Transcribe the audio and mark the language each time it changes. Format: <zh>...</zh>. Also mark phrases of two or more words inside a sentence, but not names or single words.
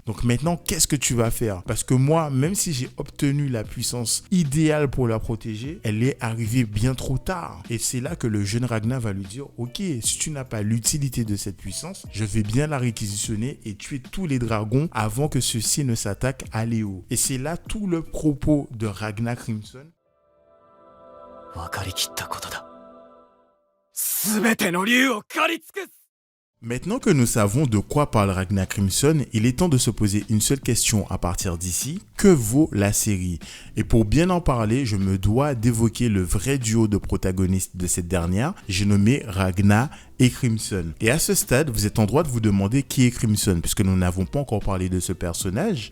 <fr>Donc maintenant, qu'est-ce que tu vas faire? Parce que moi, même si j'ai obtenu la puissance idéale pour la protéger, elle est arrivée bien trop tard. Et c'est là que le jeune Ragna va lui dire « Ok, si tu n'as pas l'utilité de cette puissance, je vais bien la réquisitionner et tuer tous les dragons avant que ceux-ci ne s'attaquent à Léo. » Et c'est là tout le propos de Ragna Crimson.</fr> <ja>分かりきったことだ。すべての竜を狩り尽くす</ja> <fr>Maintenant que nous savons de quoi parle Ragna Crimson, il est temps de se poser une seule question à partir d'ici. Que vaut la série? Et pour bien en parler, je me dois d'évoquer le vrai duo de protagonistes de cette dernière. J'ai nommé Ragna et Crimson. Et à ce stade, vous êtes en droit de vous demander qui est Crimson, puisque nous n'avons pas encore parlé de ce personnage.</fr>